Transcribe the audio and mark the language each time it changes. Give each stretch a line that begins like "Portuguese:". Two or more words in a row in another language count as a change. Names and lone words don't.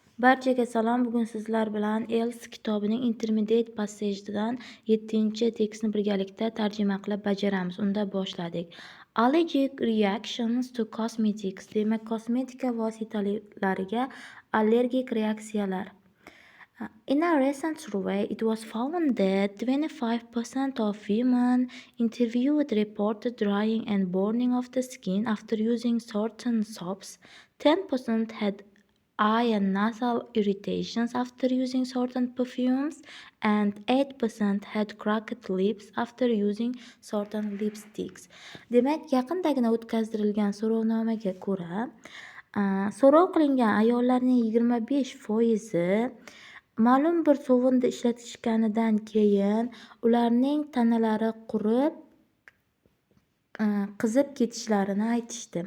Uzbek: Barchaga salom. Bugun sizlar bilan Els kitobining
English: Intermediate passage'dan
Uzbek: 7-tekstni birgalikda tarjima qilib bajaramiz. Unda boshladik.
English: Allergic reactions to cosmetics.
Uzbek: Demak, kosmetika vositalariga allergik reaksiyalar.
English: In a recent survey, it was found that 25% of women interviewed reported drying and burning of the skin after using certain soaps. 10% had eye and nasal irritations after using certain perfumes, and 8% had cracked lips after using certain lipsticks.
Uzbek: Demak, yaqindagina o'tkazdirilgan so'rovnomaga ko'ra, so'rov qilingan ayollarning 25% ma'lum bir sovunni ishlatishganidan keyin ularning tanalari qurib, qizib ketishlarini aytishdi.